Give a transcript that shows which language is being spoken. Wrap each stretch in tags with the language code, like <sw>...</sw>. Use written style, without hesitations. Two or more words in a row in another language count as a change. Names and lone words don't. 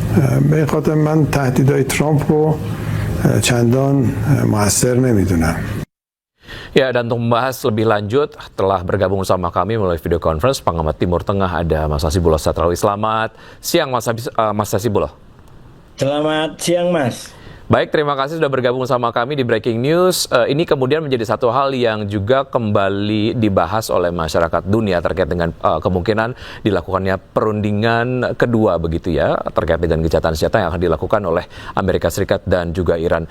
<fa>به این خاطر من تهدیدهای ترامپ رو چندان مؤثر نمیدونم.</fa> <id>Ya, dan untuk membahas lebih lanjut, telah bergabung bersama kami melalui</id> <en>video conference</en> <id>pengamat Timur Tengah ada Mas Hasibuloh Satrawi. Selamat siang Mas Hasibuloh. Selamat siang Mas. Baik, terima kasih sudah bergabung sama kami di Breaking News. Ini kemudian menjadi satu hal yang juga kembali dibahas oleh masyarakat dunia terkait dengan kemungkinan dilakukannya perundingan kedua begitu ya, terkait dengan gencatan senjata yang akan dilakukan oleh Amerika Serikat dan juga Iran.</id>